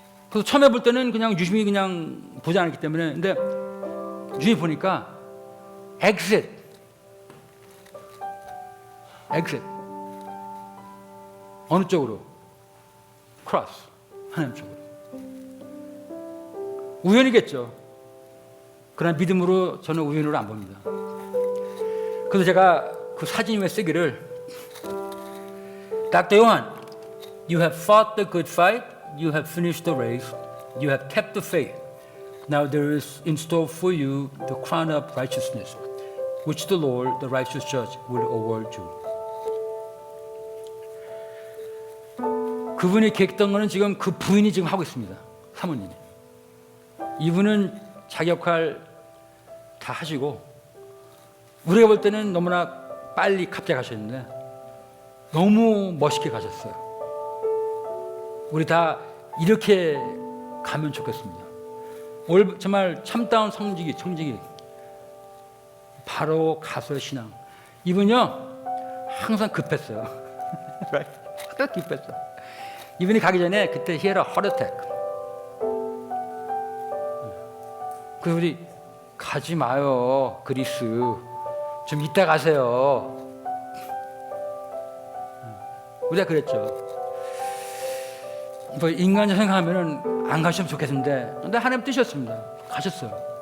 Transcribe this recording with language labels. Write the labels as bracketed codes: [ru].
[ko] 그래서 처음에 볼 때는 그냥 유심히 그냥 보지 않았기 때문에 근데 유심히 보니까 exit 어느 쪽으로? cross 하나님 쪽으로. 우연이겠죠. 그러나 믿음으로 저는 우연으로 안 봅니다. 그래서 제가 그 사진 위에 쓰기를 Dr. [en] Johan, you have fought the good fight, you have finished the race, you have kept the faith. Now there is in store for you the crown of righteousness, which the Lord, the righteous judge, will award you. [ko] 그분이 계획했던 거는 지금 그 부인이 지금 하고 있습니다. 사모님이. 이분은 자기 역할 다 하시고 우리가 볼 때는 너무나 빨리 갑자기 가셨는데 너무 멋있게 가셨어요. 우리 다 이렇게 가면 좋겠습니다. 올 정말 참다운 청지기 바로 가서 신앙. 이분요 항상 급했어요. 항상 급했어. 이분이 가기 전에 그때 [en] he had a heart attack. [ko] 그래서 우리 가지 마요 그리스 좀 이따 가세요. 우리가 그랬죠. 뭐 인간적으로 생각하면은 안 가시면 좋겠는데 근데 하나님 뜻이었습니다. 가셨어요.